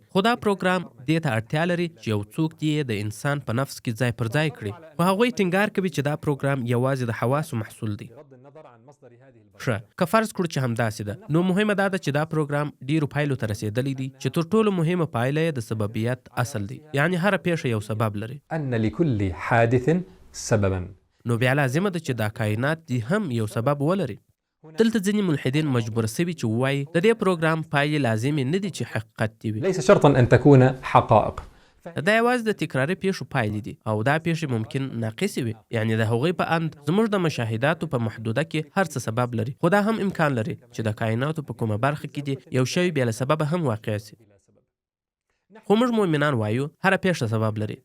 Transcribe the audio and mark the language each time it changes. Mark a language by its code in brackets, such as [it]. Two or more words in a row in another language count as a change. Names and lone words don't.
[ps] خو دا پروګرام دې ته اړتیا لري چې یو څوک دې د انسان په نفس کې ځای پر ځای کړي. خو هغوی ټینګار کوي چې دا پروګرام یوازې د حواسو محصول دی. ښه، که فرض کړو چې همداسې ده، نو مهمه دا ده چې دا پروګرام ډیرو پایلو ته رسېدلی دی چې تر ټولو مهمه پایله یې د سببیت اصل دی، یعنی هره پیښه یو سبب لري. [ar] أن لكل حادث سببا. [ps] نو بیا لازمه ده چې دا کائنات دی هم یو سبب ولري. دلته ځینې ملحدین مجبور سوي چې ووایي د دې پروګرام پایلې لازمې نه دي چې حقیقت دي وي. [ar] ليس شرطا أن تكون حقائق. [ps] دا یوازې د تکراري پیښو پایلې دي او دا پیښې ممکن ناقصې وي، یعنی د هغوی په اند زموږ د مشاهداتو په محدوده کې هر څه سبب لري، خو دا هم امکان لري چې د کائناتو په کومه برخه کې دي یو شی بیا له سببه هم واقع سي. خو موږ مؤمنان وایو هره پیښه سبب لري.